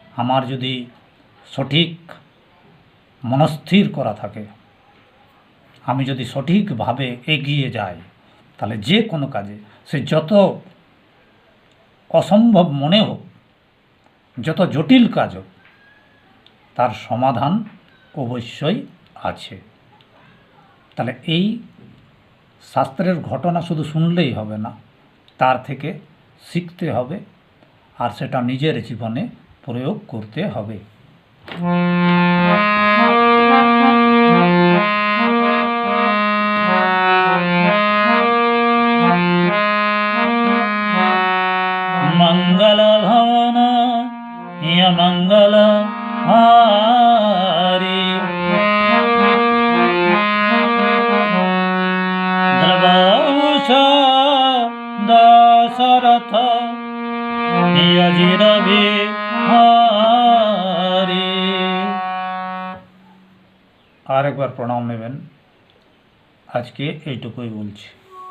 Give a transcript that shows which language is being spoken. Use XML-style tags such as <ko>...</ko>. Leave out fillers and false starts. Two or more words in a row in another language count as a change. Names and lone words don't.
<bn>আমার যদি সঠিক মনস্থির করা থাকে, আমি যদি সঠিকভাবে এগিয়ে যাই তাহলে যে কোনো কাজে, সে যত অসম্ভব মনে হোক, যত জটিল কাজ হোক, তার সমাধান অবশ্যই আছে। তাহলে এই শাস্ত্রের ঘটনা শুধু শুনলেই হবে না, তার থেকে শিখতে হবে আর সেটা নিজের জীবনে প্রয়োগ করতে হবে।</bn> <awa>मंगल भवन या मंगल हारी द्रवशा दशरथ यजिर बिहारी।</awa> <bn>আর একবার প্রণাম নেবেন। আজকে এইটুকুই বলছি।</bn>